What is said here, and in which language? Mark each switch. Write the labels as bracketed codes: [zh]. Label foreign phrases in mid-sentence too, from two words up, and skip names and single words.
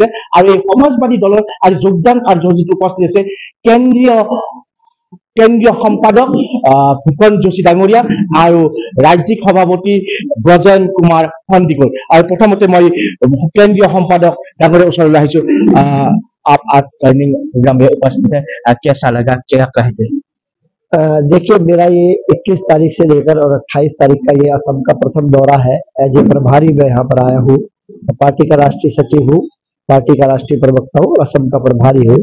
[as] আৰু এই সমাজবাদী দলৰ আজি যোগদান কাৰ্যসূচীত উপস্থিত আছে কেন্দ্ৰীয় সম্পাদক ফুকন যোশী ডাঙৰীয়া আৰু ৰাজ্যিক সভাপতি ব্ৰজেন কুমাৰ সন্দিকৈ। আৰু প্ৰথমতে মই কেন্দ্ৰীয় সম্পাদক ডাঙৰীয়াৰ ওচৰলৈ আহিছো। [hi] आप आज [en] joining program [hi] में उपस्थित है, कैसा लगा, क्या कहते हैं? देखिए, मेरा ये 21 तारीख से लेकर और 28 तारीख का ये असम का प्रथम दौरा है। [en] as a [hi] प्रभारी मैं यहाँ पर आया हूँ। पार्टी का राष्ट्रीय सचिव हूँ, पार्टी का राष्ट्रीय प्रवक्ता हूँ, असम का प्रभारी हूँ।